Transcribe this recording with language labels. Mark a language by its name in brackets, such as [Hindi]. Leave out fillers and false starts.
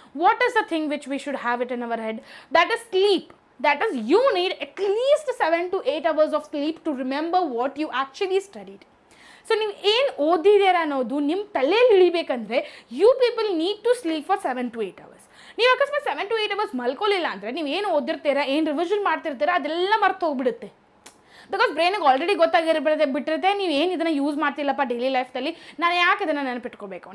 [English] What is the thing which we should have it in our head? That is sleep. That is, you need at least 7 to 8 hours of sleep to remember what you actually studied. [Kannada] So ನೀವು ಏನು ಓದಿದ್ದೀರ ಅನ್ನೋದು ನಿಮ್ಮ ತಲೆಯಲ್ಲಿ ಇಳಿಬೇಕಂದ್ರೆ [English] You people need to sleep for 7 to 8 hours. [Kannada] ನೀವು ಅಕಸ್ಮಾತ್ 7 to 8 hours ಮಲ್ಕೊಳ್ಳಿಲ್ಲ ಅಂದರೆ ನೀವು ಏನು ಓದಿರ್ತೀರಾ, ಏನು ರಿವಿಷನ್ ಮಾಡ್ತಿರ್ತೀರಾ, ಅದೆಲ್ಲ ಮರ್ತು ಹೋಗ್ಬಿಡುತ್ತೆ. ಬಿಕಾಸ್ ಬ್ರೈನಿಗೆ ಆಲ್ರೆಡಿ ಬಿಟ್ಟಿರುತ್ತೆ, ನೀವು ಏನು ಇದನ್ನು ಯೂಸ್ ಮಾಡ್ತಿಲ್ಲಪ್ಪ ಡೈಲಿ ಲೈಫ್ದಲ್ಲಿ, ನಾನು ಯಾಕೆ ಇದನ್ನು ನೆನಪಿಟ್ಕೋಬೇಕು?